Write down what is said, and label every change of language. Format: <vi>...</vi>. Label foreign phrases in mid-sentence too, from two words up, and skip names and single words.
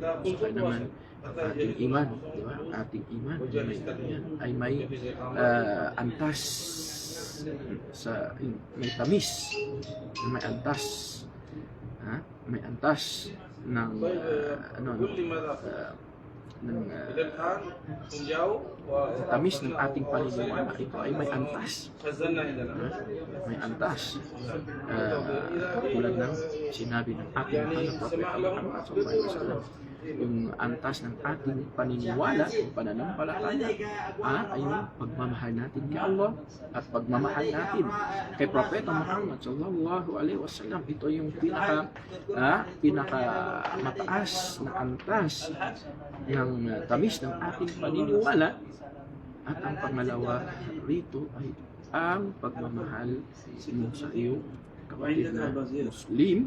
<tl>So kaya naman ang ating iman, di ba? Ang ating iman ay may antas sa may tamis, may antas, may antas ng tamis ng ating paniniwala. Ito ay may antas, may antas, tulad ng sinabi ng ating mahal na Propeta Muhammad</tl> <ar>صلى الله عليه وسلم.</ar> <tl>Yung antas ng ating paniniwala, yung pananampalataya, ay yung pagmamahal natin kay Allah at pagmamahal natin kay Propeta Muhammad</tl> <ar>صلى الله عليه وسلم.</ar> <tl>Ito yung pinaka mataas na antas ng tamis ng ating paniniwala. At ang pangalawa rito ay ang pagmamahal mo sa iyong kapatid na Muslim.</tl>